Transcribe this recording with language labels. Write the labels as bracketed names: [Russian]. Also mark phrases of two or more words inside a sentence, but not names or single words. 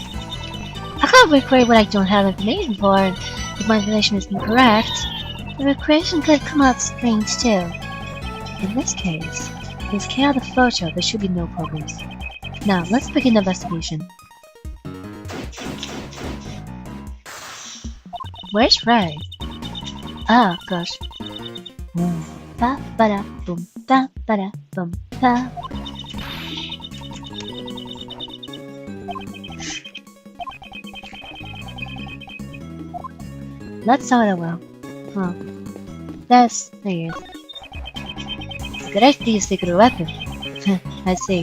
[English] I can't recreate what I don't have information for, and if my information is incorrect, the recreation could come out strange too. In this case, since K out the photo, there should be no problems. Now, let's begin the investigation. Where's Ray? Ah, gosh. Ba ba da boom, ba ba da boom, ba. Let's start it well. Huh. There he is. It's a good idea to use a secret weapon. I see.